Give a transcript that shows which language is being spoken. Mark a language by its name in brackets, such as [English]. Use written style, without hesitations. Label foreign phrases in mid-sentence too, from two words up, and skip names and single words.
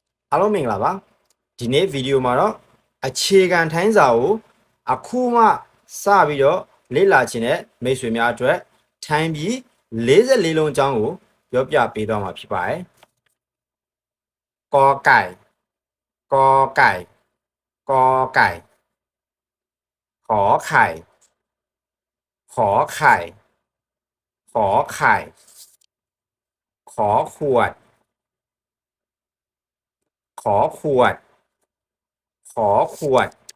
[Burmese] အားလုံးမင်္ဂလာပါဒီနေ့ဗီဒီယိုမှာတော့အခြေခံထိုင်းစာကိုအခုမှစ ပြီးတော့လေ့လာခြင်းတဲ့မိတ်ဆွေများအတွက်ထိုင်းပြည်44လုံးအကြောင်းကိုပြောပြပေးသွားမှာဖြစ်ပါတယ် [Thai] กอไก่กอไก่กอไก่ขอไข่ขอไข่ขอไข่ขอขวดขอขวดขอขวด